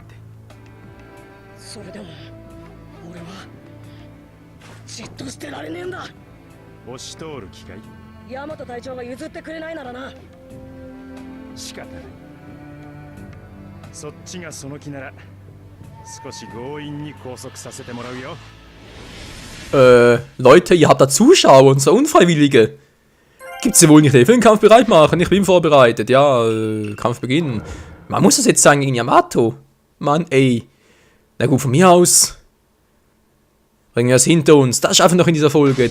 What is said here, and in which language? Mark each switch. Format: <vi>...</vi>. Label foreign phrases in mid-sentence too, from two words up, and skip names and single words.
<ja>それでも俺はじっとしてられねえんだ。押し通る機会。ヤマト隊長が譲ってくれないならな。仕方ない。そっちがその気なら少し強引に拘束させてもらうよ。</ja> <de>Leute, ihr habt da Zuschauer und so Unfreiwillige. Gibt's ja wohl nicht, für den Kampf bereit machen. Ich bin vorbereitet. Ja, Kampf beginnen. Man muss das jetzt sagen gegen Yamato. Mann, ey. Na gut, von mir aus. Bringen wir es hinter uns. Das ist einfach noch in dieser Folge.</de>